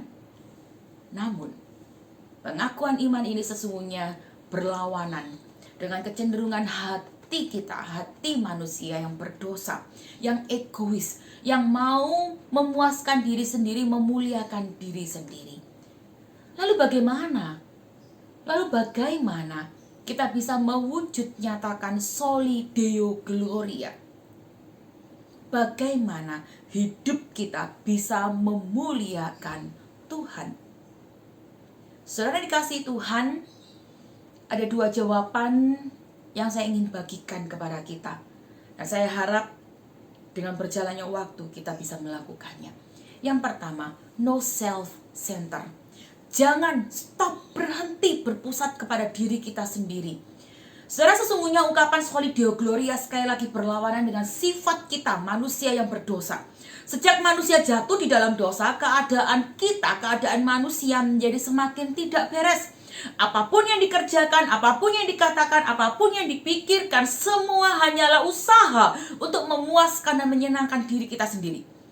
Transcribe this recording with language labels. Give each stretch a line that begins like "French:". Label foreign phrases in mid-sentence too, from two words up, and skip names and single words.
Indonesian: Namun, pengakuan iman ini sesungguhnya berlawanan dengan kecenderungan hati kita, hati manusia yang berdosa, yang egois, yang mau memuaskan diri sendiri, memuliakan diri sendiri. Lalu bagaimana kita bisa mewujud nyatakan
Latin: soli deo gloria?
Indonesian: Bagaimana hidup kita bisa memuliakan Tuhan? Saudara dikasihi Tuhan, ada 2 jawaban yang saya ingin bagikan kepada kita. Dan saya harap dengan berjalannya waktu kita bisa melakukannya. Yang pertama,
English: no self-center.
Indonesian: Jangan berhenti berpusat kepada diri kita sendiri. Saudara, sesungguhnya ungkapan
Latin: soli deo gloria
Indonesian: sekali lagi berlawanan dengan sifat kita manusia yang berdosa. Sejak manusia jatuh di dalam dosa, keadaan manusia menjadi semakin tidak beres. Apapun yang dikerjakan, apapun yang dikatakan, apapun yang dipikirkan, semua hanyalah usaha untuk memuaskan dan menyenangkan diri kita sendiri.